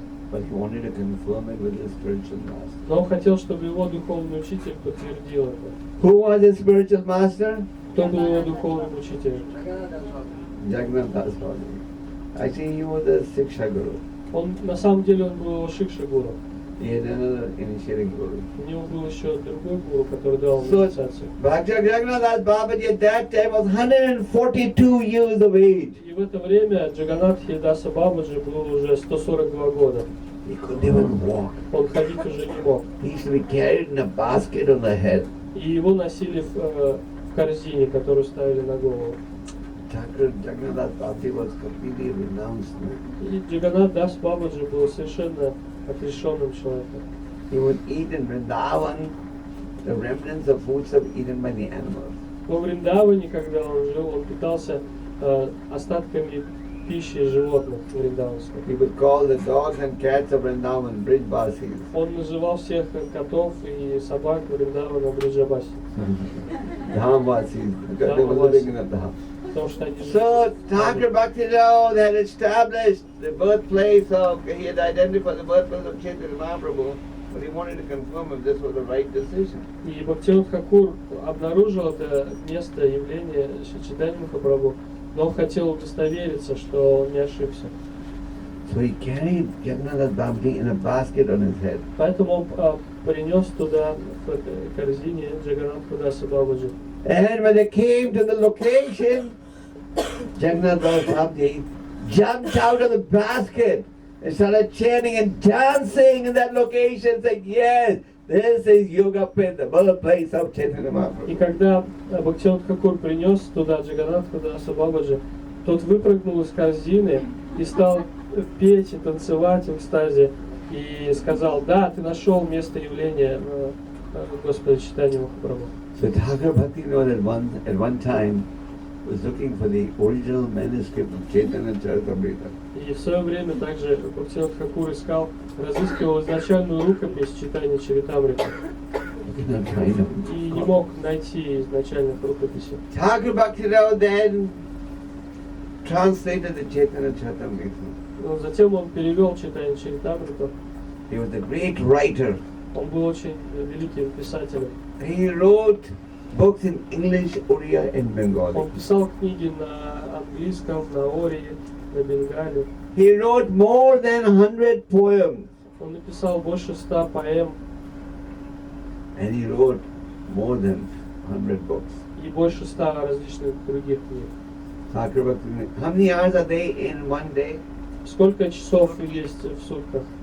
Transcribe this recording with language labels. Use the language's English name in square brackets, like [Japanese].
[English] But he wanted to confirm it with his spiritual master. [Russian] Но он хотел, чтобы его духовный учитель подтвердил это. [English] Who was his spiritual master? [Russian] Кто был его духовным учителем? [English] Jagannath Das Swami. Actually, he was a Siksha Guru. [Russian] На самом деле он был его Шикша-гуру. [English] He had another initiating Guru. [Russian] У него был еще другой гуру, который дал ему [English] So, [Russian] инициацию. [English] Jagannath Das Babaji at that time was 142 years of age. [Russian] И в это время Джаганатхи Даса Бабаджи был уже 142 года. [English] He couldn't even walk. [Russian] Он ходить уже не мог. [English] He used to be carried in a basket on the head. [Russian] И его носили в корзине, которую ставили на голову. [English] Jagannath Das Babaji was completely renounced. [Russian] И Джаганат Дас Бабаджи был совершенно отрешенным человеком. [English] He would eat in Vrindavan the remnants of foods that were eaten by the animals. [Russian] Во Вриндаване, когда он жил, он питался остатками пищи животных вриндаванских. [English] He would call the dogs and cats of Vrindavan Brijbasis. [Russian] Он называл всех котов и собак Вриндавана Бриджабаси. [English] Dhamvasis, because they were living in a dham. [Russian] Потому что они [English] So Thakur Bhaktivinoda had established the birthplace of, he had identified the birthplace of Chaitanya Mahaprabhu, but he wanted to confirm if this was the right decision. [Russian] И Бхактивинода Тхакур обнаружил это место явления Чайтаньи Махапрабху, но он хотел удостовериться, что он не ошибся. [English] So he carried Jagannath Babaji in a basket on his head. [Russian] Поэтому он принес туда в этой корзине Джаганатха Даса Бабаджи. [English] And when they came to the location, Jagannath Babaji jumped out of the basket and started chanting and dancing in that location, saying, yes, this is Yoga Pit, the birthplace of Chaitanya [Russian] И [English] Mahaprabhu. [Russian] когда Бхактивинода Тхакур принес туда Джаганатха Даса Бабаджи, тот выпрыгнул из корзины и стал петь и танцевать в экстазе и сказал: да, ты нашел место явления Господа Чайтаньи Махапрабху. [English] So Thakur Bhaktivinoda at one time was looking for the original manuscript of Chaitanya Charitamrita. [Russian] И в свое время также Бхактивинода Тхакур разыскивал изначальную рукопись читания Чаритамриты. [English] He could not find them. [Russian] И не мог найти изначальных рукописей. [English] Thakur Bhaktivinoda then translated the Chaitanya Charitamrita. [Russian] Но затем он перевел читание Чаритамриту. [English] He was a great writer. [Russian] Он был очень великим писателем. [English] He wrote books in English, Oriya and Bengali. [Russian] Он писал книги на английском, на ории, на бенгале. [English] He wrote more than 100 poems. [Russian] Он написал больше 100 поэм. [English] And he wrote more than 100 books. [Russian] И больше 100 различных других книг. [English] How many hours are they in one day? [Russian] Сколько часов есть в сутках?